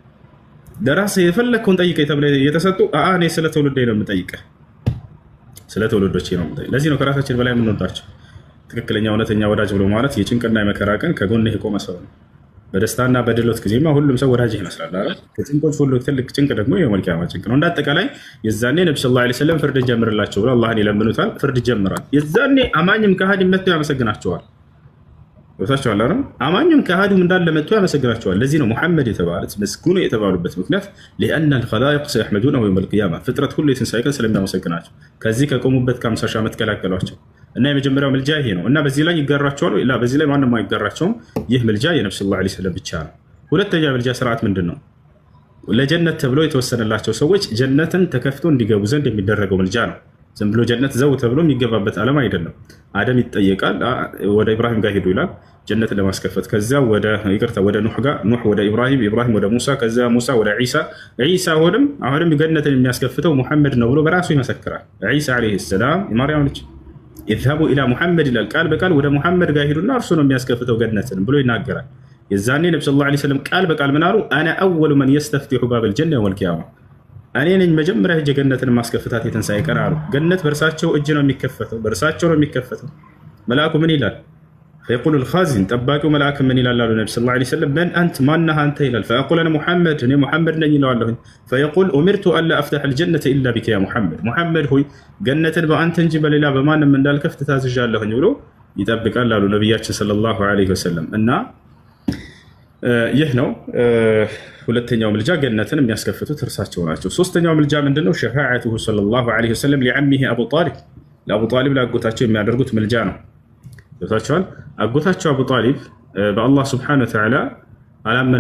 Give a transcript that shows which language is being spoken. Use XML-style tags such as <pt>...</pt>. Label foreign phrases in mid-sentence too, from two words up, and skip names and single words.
<am>ለራስ የፈለከውን ጠይቀኝ ተብለ የተሰጡ እኔ ስለ ትውልዴ ነው የምጠይቀህ ስለ ተወለዶቼ ነው ማለት ለዚህ ነው ከራሳችን በላይ የምንወዳቸው ትክክለኛ እውነተኛ ወዳጅ ብሎ ማለት የጭንቅና የመከራ ቀን ከጎንህ የቆመ ሰው ነው በደስታና በድሎት ጊዜማ ሁሉም ሰው ወዳጅ ይመስላል አይደል ከጭንቆች ሁሉ ትልቅ ጭንቅ ደግሞ</am> <ar>يوم القيامة</ar> <am>ጭንቅ ነው እንዳጠቃላይ የዛኔ ነብዩ</am> <ar>صلى الله عليه وسلم</ar> <am>ፍርድ ጀምርላቸው ብለው አላህን ይለምኑታል ፍርድ ጀምራል የዛኔ አማኝም ከሃዲም መጥተው ያመሰግናቸዋል ወታቸዋል አይደል አማኝም ከሃዲም እንዳለ መጥተው ያመሰግናቸዋል ለዚህ ነው ሙሐመድ የተባሉት መስኩኑ የተባሉበት ምክንያት</am> <ar>لأن الخلائق سيحمدونه يوم القيامة</ar> <am>ፍጥረት ሁሉ የትንሣኤ ቀን ስለሚያመሰግናቸው ከዚህ ከቆሙበት ከ50 ሺህ ዓመት ከላከሏቸው እና የመጀመሪያው ምልጃ ይሄ ነው እና በዚህ ላይ ይጋራቸዋል ላ በዚህ ላይ ማንንም አይጋራቸውም ይህ ምልጃ የነብዩ</am> <ar>صلى الله عليه وسلم</ar> <am>ብቻ ነው ሁለተኛ ምልጃ ስርዓት ምንድነው ለጀነት ተብሎ የተወሰነላቸው ሰዎች ጀነትን ተከፍቶ እንዲገቡ ዘንድ የሚደረገው ምልጃ ነው ዝም ብሎ ጀነት ዘው ተብሎ የሚገባበት ዓለም አይደለም አደም ይጠየቃል ወደ ኢብራሂም ጋር ሄዱ ይላል ጀነትን ለማስከፈት ከዛ ወደ ይቅርታ ወደ ኑህ ጋር ኑህ ወደ ኢብራሂም ወደ ሙሳ ከዛ ሙሳ ወደ ዒሳ አሁንም ጀነትን የሚያስከፍተው ሙሐመድ ነው ብሎ በራሱ ይመሰክራል ዒሳ</am> <ar>عليه السلام</ar> <am>የማርያም ልጅ</am> <ar>يذهبوا الى محمد الى القال بقال</ar> <am>ወደ ሙሐመድ ጋር ሄዱና እርሱ ነው የሚያስከፍተው ገነትን ብሎ ይናገራል የዛኔ ነብዩ</am> <ar>صلى الله عليه وسلم</ar> <am>ቃል በቃል ምን አሉ</am> <ar>انا اول من يستفتح باب الجنه يوم القيامه</ar> <am>እኔ ነኝ መጀመሪያ ሄጄ ገነትን ማስከፈታት የትንሣኤ ቀን አሉ ገነት በእርሳቸው እጅ ነው የሚከፈተው መልአኩ ምን ይላል</am> <ar>فيقول الخازن</ar> <am>ጠባቂው መልአክ ምን ይላል አሉ ነብዩ</am> <ar>صلى الله عليه وسلم من انت</ar> <am>ማነህ አንተ ይላል</am> <ar>فاقول انا محمد</ar> <am>እኔ ሙሐመድ ነኝ ይላል</am> <ar>فيقول امرت الا افتح الجنه الا بك يا محمد</ar> <am>ሆይ ገነትን በአንተ እንጂ በሌላ በማንም እንዳልከፍት ታዝዣለሁኝ ብሎ ይጠብቃል አሉ ነብያችን</am> <ar>صلى الله عليه وسلم</ar> <am>እና ይህ ነው ሁለተኛው ምልጃ ገነትን የሚያስከፍቱት እርሳቸው ናቸው ሶስተኛው ምልጃ ምንድነው</am> <ar>شفاعته صلى الله عليه وسلم لعمه</ar> <am>አቡ ጣሊብ ለአቡ ጣሊብ ላጎታቸው የሚያደርጉት ምልጃ ነው ይታቻል አጎታቸው አቡ ጣሊብ በአላህ</am> <ar>سبحانه وتعالى</ar> <am>አላመነም</am>